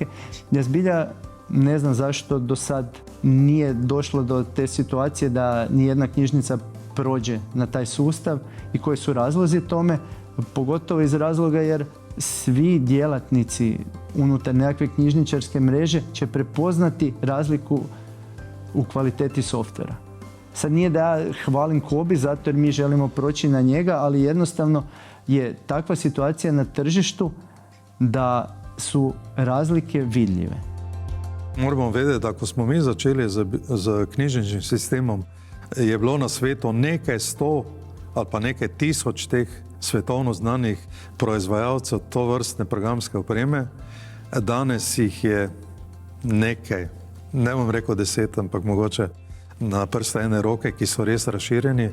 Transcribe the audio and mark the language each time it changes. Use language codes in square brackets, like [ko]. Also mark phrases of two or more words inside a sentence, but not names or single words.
[hr] Ja zbilja ne znam zašto do sad nije došlo do te situacije da nijedna knjižnica prođe na taj sustav i koji su razlozi tome, pogotovo iz razloga jer svi djelatnici unutar nekakve knjižničarske mreže će prepoznati razliku u kvaliteti softvera. Sad nije da ja hvalim COBISS zato jer mi želimo proći na njega, ali jednostavno je takva situacija na tržištu da su razlike vidljive. [sl] Moramo vedeti, da ko smo mi začeli z knjižničnim sistemom, je bilo na svetu nekaj 100 ali pa nekaj 1000 teh svetovno znanih proizvajalcev tovrstne programske opreme. Danes jih je nekaj, ne bom rekel 10, ampak mogoče na prste ene roke, ki so res razširjeni.